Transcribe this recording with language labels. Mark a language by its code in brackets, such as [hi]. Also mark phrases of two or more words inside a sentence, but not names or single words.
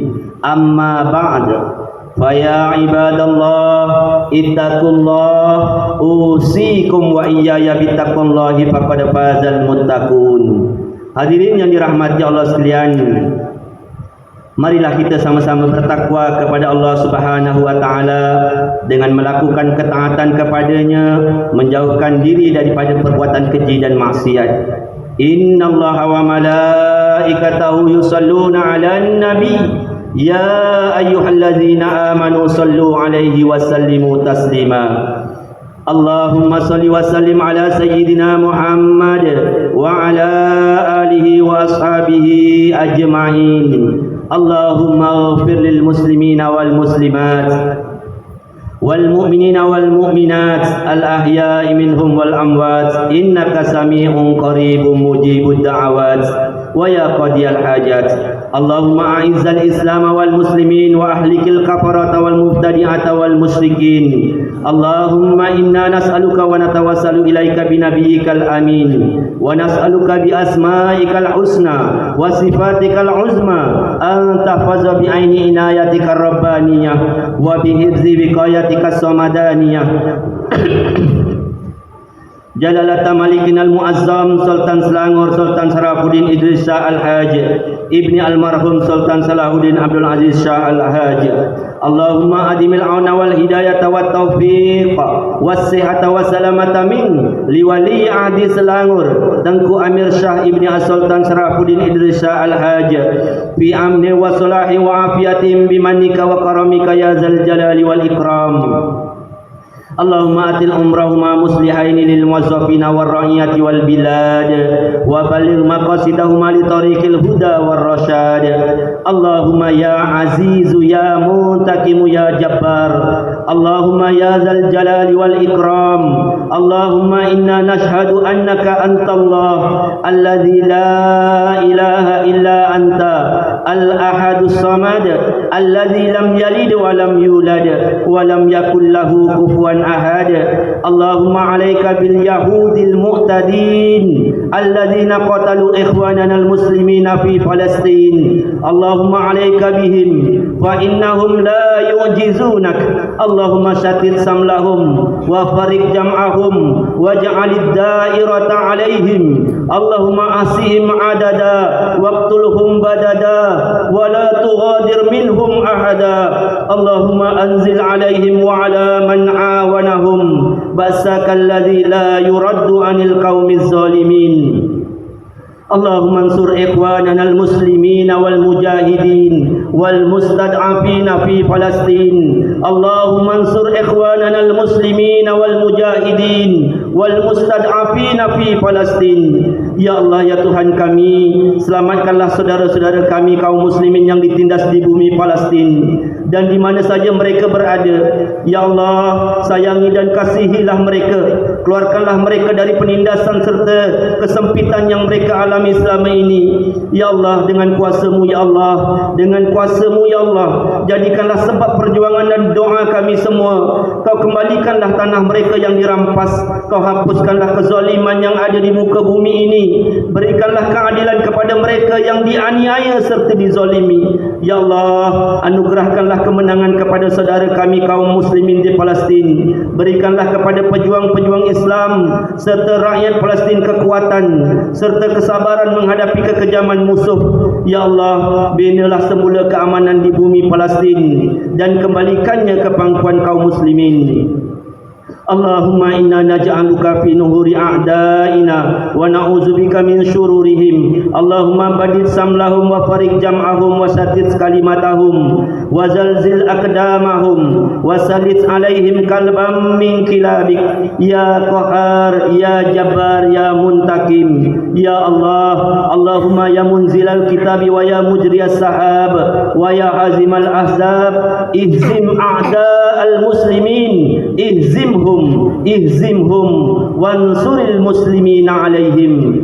[ar] أما بعد، فيا عباد الله اتقوا الله أوصيكم وإياي بتقوى الله فقد فاز المتقون. [ms] Hadirin yang dirahmati Allah sekalian, marilah kita sama-sama bertakwa kepada [ar] الله سبحانه وتعالى [ms] dengan melakukan ketaatan kepadanya, menjauhkan diri daripada perbuatan keji dan maksiat. [ar] إن الله وملائكته يصلون على النبي يا أيها الذين آمنوا صلوا عليه وسلموا تسليما. اللهم صل وسلم على سيدنا محمد وعلى آله وأصحابه أجمعين. اللهم اغفر للمسلمين والمسلمات والمؤمنين والمؤمنات الأحياء منهم والأموات إنك سميع قريب مجيب الدعوات ويا قاضي الحاجات. اللهم أعز الإسلام والمسلمين وأهلك الكفرة والمبتدعة والمشركين. اللهم إنا نسألك ونتوسل إليك بنبيك الأمين ونسألك بأسمائك الحسنى وصفاتك العظمى أن تحفظ بعين عنايتك الربانية وبحفظ وقايتك الصمدانية. جلالة ملكنا المعظم Sultan Selangor Sultan Sarafuddin Idris Shah Al-Haj Ibni Almarhum Sultan Salahuddin Abdul Aziz Shah Al-Haj. اللهم أدم العون والهداية والتوفيق والصحة والسلامة من لولي عهد Selangor Tengku Amir Shah Ibni Sultan Sarafuddin Idris Shah Al-Haj في أمن وصلاح وعافية بمنك وكرمك يا ذا الجلال والإكرام. اللهم أطل عمرهما مصلحين للموظفين والرعية والبلاد وبلغ مقاصدهما لطريق الهدى والرشاد. اللهم يا عزيز يا منتقم يا جبار. اللهم يا ذا الجلال والإكرام. اللهم إنا نشهد أنك أنت الله الذي لا إله إلا أنت الأحد الصمد الذي لم يلد ولم يولد ولم يكن له كفوا أحد. اللهم عليك باليهود المعتدين الذين قتلوا إخواننا المسلمين في Palestin. اللهم عليك بهم فإنهم لا يعجزونك. اللهم شتت شملهم وفرق جمعهم واجعل الدائرة عليهم. اللهم أحصهم عددا واقتلهم بددا ولا تغادر منهم أحدا. اللهم أنزل عليهم وعلى من عاونهم بأسك الذي لا يرد عن القوم الظالمين. اللهم انصر إخواننا المسلمين والمجاهدين والمستضعفين في Palestin. اللهم انصر إخواننا المسلمين والمجاهدين والمستضعفين في Palestin. [ms] Ya Allah, ya Tuhan kami, selamatkanlah saudara-saudara kami kaum muslimin yang ditindas di bumi Palestin dan di mana saja mereka berada. Ya Allah, sayangi dan kasihilah mereka. Keluarkanlah mereka dari penindasan serta kesempitan yang mereka alami selama ini. Ya Allah, dengan kuasa-Mu ya Allah, dengan kuasa-Mu ya Allah, jadikanlah sebab perjuangan dan doa kami semua. Kau kembalikanlah tanah mereka yang dirampas. Kau hapuskanlah kezaliman yang ada di muka bumi ini. Berikanlah keadilan kepada mereka yang dianiaya serta dizalimi. Ya Allah, anugerahkanlah kemenangan kepada saudara kami kaum muslimin di Palestin. Berikanlah kepada pejuang-pejuang Islam serta rakyat Palestin kekuatan serta kesabaran menghadapi kekejaman musuh. Ya Allah, binalah semula keamanan di bumi Palestin dan kembalikannya ke pangkuan kaum muslimin. [ar] اللهم إنا نجعلك في نحور أعدائنا ونعوذ بك من شرورهم. اللهم بدد شملهم وفرق جمعهم وشتت كلمتهم وزلزل أقدامهم وسلط عليهم كلبا من كلابك. يا قهار، يا جبار، يا منتقم. يا الله، اللهم يا منزل الكتاب ويا مجري السحاب ويا هازم الأحزاب، اهزم أعداء المسلمين، اهزمهم وانصر المسلمين عليهم.